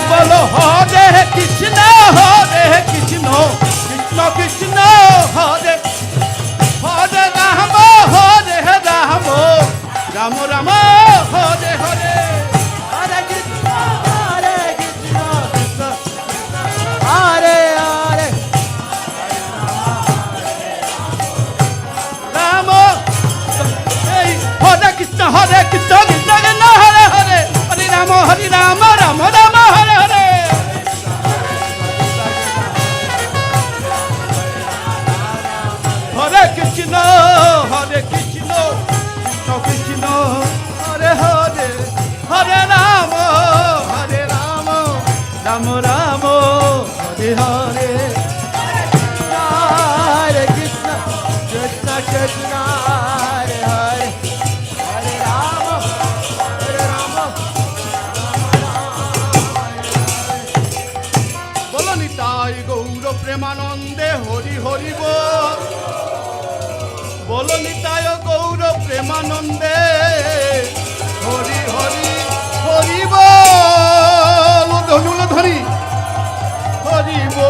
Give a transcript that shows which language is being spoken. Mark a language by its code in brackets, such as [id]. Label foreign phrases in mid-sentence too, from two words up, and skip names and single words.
[sa] বলো হরে কৃষ্ণ কৃষ্ণ কৃষ্ণ হরে হরে রাম রাম রাম হরে হরে हरे कृष्ण, हरे कृष्ण, कृष्ण कृष्ण, हरे हरे, রাম এই হরে কৃষ্ণ কৃষ্ণ কৃষ্ণ হরে হরে হরে রাম রাম রাম হরে হরে হরে কৃষ্ণ কৃষ্ণ কৃষ্ণ হরে হরে হরে রাম রাম রাম হরে হরে हरे कृष्ण, कृष्ण कृष्ण, हरे हरे, हरे राम, हरे राम, [bn] বলো নিতাই গৌর প্রেমানন্দে হরি হরি বল বলো নিতাই গৌর প্রেমানন্দে হরি হরি হরি বল ধনুল ধরি হরি